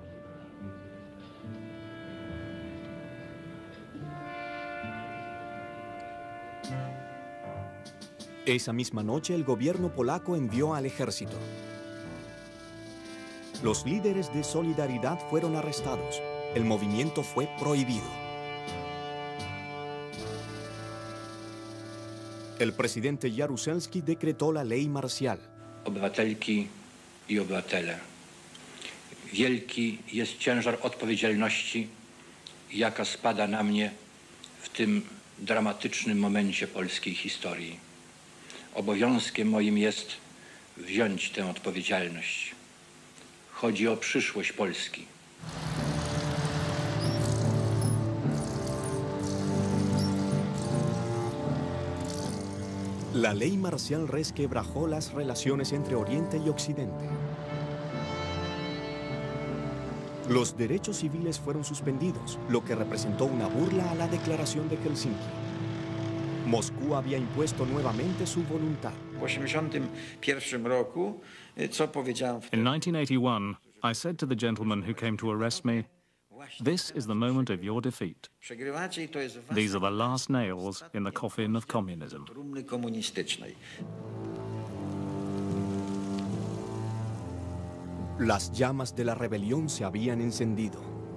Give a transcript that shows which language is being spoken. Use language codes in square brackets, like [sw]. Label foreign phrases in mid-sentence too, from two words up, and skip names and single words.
[es] Esa misma noche, el gobierno polaco envió al ejército. Los líderes de Solidaridad fueron arrestados. El movimiento fue prohibido. El presidente Jaruzelski decretó la ley marcial. [pl] Obywatelki i obywatele, wielki jest ciężar odpowiedzialności, jaka spada na mnie w tym dramatycznym momencie polskiej historii. Obowiązkiem moim jest wziąć tę odpowiedzialność. Chodzi o przyszłość Polski. [es] La ley marcial resquebrajó las relaciones entre Oriente y Occidente. Los derechos civiles fueron suspendidos, lo que representó una burla a la Declaración de Helsinki. Moscú había impuesto nuevamente su voluntad. [pl] W 1981 roku, co powiedziałem wtedy? [en] In 1981, I said to the gentleman who came to arrest me, "This is the moment of your defeat. [pl] Przegrywacie i to jest [en] These are the last nails in the coffin of communism." [pl] trumny komunistycznej. [es] Las llamas de la rebelión se habían encendido.